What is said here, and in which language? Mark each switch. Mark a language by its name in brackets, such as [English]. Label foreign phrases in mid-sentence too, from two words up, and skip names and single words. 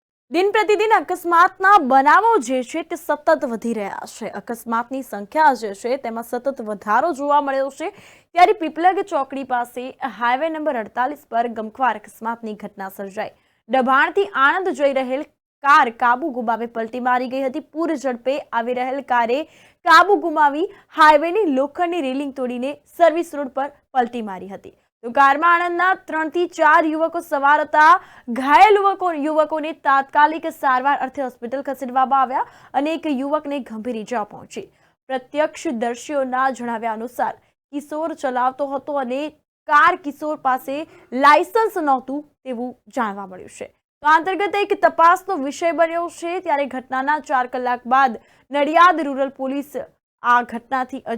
[Gujarati] દિન પ્રતિદિન અકસ્માતના બનાવો જે છે તે સતત વધી રહ્યા છે। અકસ્માતની સંખ્યા જે છે તેમાં સતત વધારો જોવા મળ્યો છે। ત્યારે પીપલગ ચોકડી પાસે [English] highway number [Gujarati] 48 પર ગમખ્વાર અકસ્માતની ઘટના સર્જાઈ। ડભાણથી આણંદ જઈ રહેલ કાર કાબૂ ગુમાવી પલટી મારી ગઈ હતી। પૂર ઝડપે આવી રહેલ કારે કાબૂ ગુમાવી હાઈવેની લોખંડની રેલિંગ તોડીને [English] service road [Gujarati] પર પલટી મારી હતી। તો કારમા આણંદના 3 થી 4 યુવકો સવાર હતા। ઘાયલ યુવકોને તાત્કાલિક સારવાર અર્થે હોસ્પિટલ ખસેડવામાં આવ્યા અને એક યુવકને ગંભીર ઈજા પહોંચી। પ્રત્યક્ષદર્શીઓના જણાવ્યા અનુસાર કિશોર ચલાવતો હતો અને કાર કિશોર પાસે લાયસન્સ નહોતું તેવું જાણવા મળ્યું છે। તો આ અંતર્ગત એક તપાસનો વિષય બન્યો છે। ત્યારે ઘટનાના 4 કલાક બાદ નડિયાદ [English] rural police [Gujarati] આ ઘટનાથી અજાણ હતી।